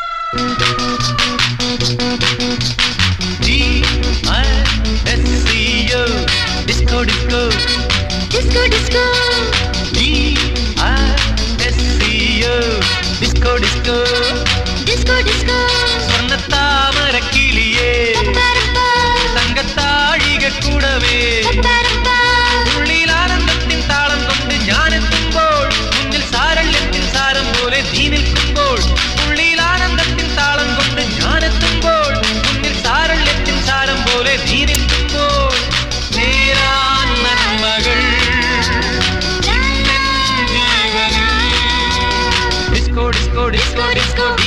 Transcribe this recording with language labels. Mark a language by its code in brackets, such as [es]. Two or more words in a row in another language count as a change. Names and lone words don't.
[en] D-I-S-C-O Disco Disco Disco Disco D-I-S-C-O Disco Disco Disco Disco [ml] സ്വർണ്ണത്താമര കിളിയേ തങ്കത്താഴിക കൂടവേ ഉള്ളിലാനന്ദത്തിൻ താളം കൊണ്ട് ഞാനെത്തുമ്പോൾ മുന്നിൽ സാരള്യത്തിൻ സാരം പോലെ നീ നിൽക്കുമ്പോൾ ഉള്ളിലാനന്ദത്തിൻ താളം കൊണ്ട് ഞാനെത്തുമ്പോൾ മുന്നിൽ സാരള്യത്തിൻ സാരം പോലെ നീ നിൽക്കുമ്പോൾ നേരാൻ നന്മകൾ [en] Disco Disco Disco Disco